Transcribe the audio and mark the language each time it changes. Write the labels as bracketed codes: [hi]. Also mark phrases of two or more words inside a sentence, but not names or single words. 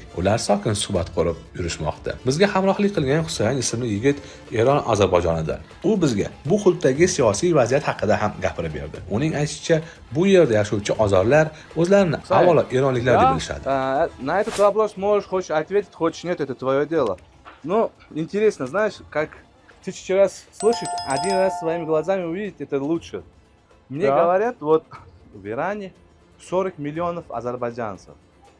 [uz] Ular sokin suhbat qurib yurishmoqda. Bizga hamrohlik qilgan Husayn ismli yigit Eron Ozarbayjonidan. У bizga bu hududdagi siyosiy vaziyat haqida ham gapirib berdi. Uning aytishicha, bu yerda yashovchi ozorlar o'zlarini avvalo eronliklar deb bilishadi. [ru] На этот вопрос можешь хочешь ответить, хочешь нет, это твое дело. Но интересно, знаешь, как тысячу раз слышать, один раз своими глазами увидеть, это лучше. Мне говорят, вот в Иране 40 миллионов азербайджанцев.